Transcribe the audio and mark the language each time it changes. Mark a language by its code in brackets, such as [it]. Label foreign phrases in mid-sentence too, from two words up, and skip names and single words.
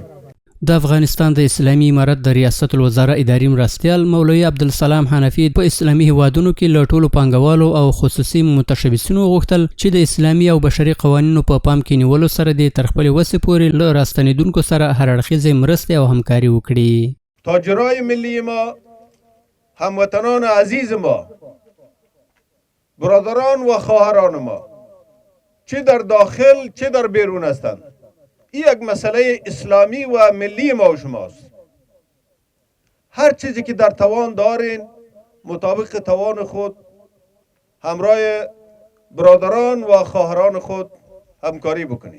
[ps] د افغانستان د اسلامي امارت د ریاست الوزرا اداري مرستیال مولوي عبدالسلام حنفي په اسلامي هیوادونو کې له ټولو پانګوالو او خصوصي متشبثینو غوښتل چې د اسلامي او بشري قوانینو په پام کې نیولو سره د تر خپلې وسې پورې له راستنېدونکو سره هر اړخیزې مرستې او همکاري وکړي. [fa] تاجرای ملی ما، هموطنان عزیز ما، برادران و خواهران ما چه در داخل چه در بیرون هستند، این یک مسئله اسلامی و ملی ما و شماست. هر چیزی که در توان دارین مطابق توان خود همراه برادران و خواهران خود همکاری بکنید.